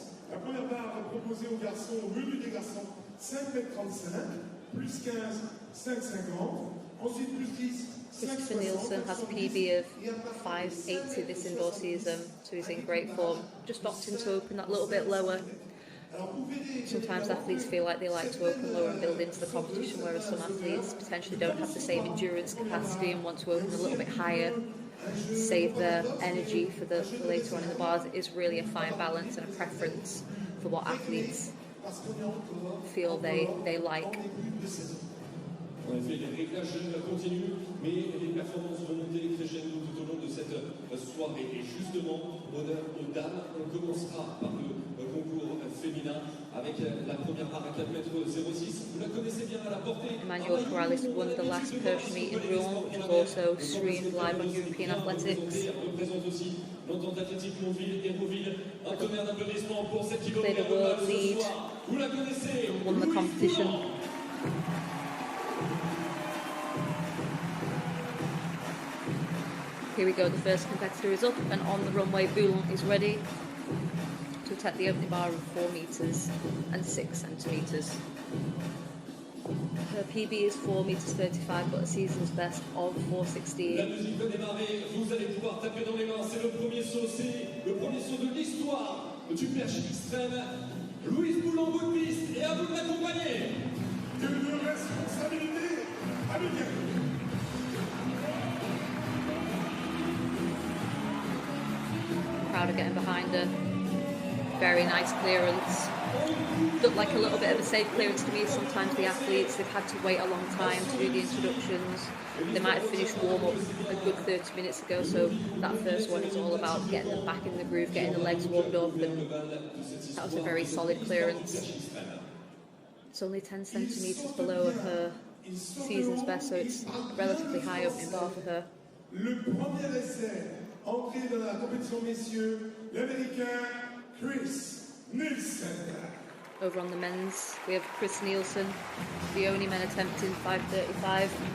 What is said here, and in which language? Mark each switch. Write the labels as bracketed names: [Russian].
[French] La première barre proposée aux garçons, au menu des garçons, 5,35 m, plus 15, 5,50. Ensuite, plus 10, [English] Christopher Nielsen has a PB of 5.80 this indoor season, so he's in great form. Just opting to open that little bit lower. Sometimes athletes feel like they like to open lower and build into the competition, whereas some athletes potentially don't have the same endurance capacity and want to open a little bit higher, save their energy for later on in the bars. It is really a fine balance and a preference for what athletes feel they like. [French] En effet, les réglages continuent, mais les performances vont monter crescendo tout au long de cette soirée. Et justement, honneur aux dames, on commencera par le concours féminin avec la première barre à 4,06 m. Vous la connaissez bien à la portée. [English] Emmanuel Corellis won the last Perch meet in Rouen, which was also streamed live on European Athletics. [French] Représente aussi l'entente athlétique Montville-Hérouville. Un tonnerre d'applaudissements pour cette [English] Played a world lead [French] Vous la connaissez. [English] and won the competition. Here we go, the first competitor is up, and on the runway Boulant is ready to attack the opening bar of 4 metres and 6 centimetres. Her PB is 4 meters 35, but a season's best of 4:16. [French] La musique va démarrer, vous allez pouvoir taper dans les mains, c'est le premier saut, c'est le premier saut de l'histoire du Perch'Xtrem. Louise Boulon, bout de piste, et à vous de l'accompagner. Une responsabilité américaine. [English] Crowd are getting behind her. Very nice clearance. Looked like a little bit of a safe clearance to me. Sometimes the athletes, they've had to wait a long time to do the introductions. They might have finished warm-up a good 30 minutes ago, so that first one is all about getting them back in the groove, getting the legs warmed up, and that was a very solid clearance. It's only 10 centimetres below her season's best, so it's relatively high opening bar for her. [French] Le premier essai, entré dans la compétition messieurs, l'Américain Chris Nielsen. [English] Over on the men's, we have Chris Nielsen, the only men attempting 5:35.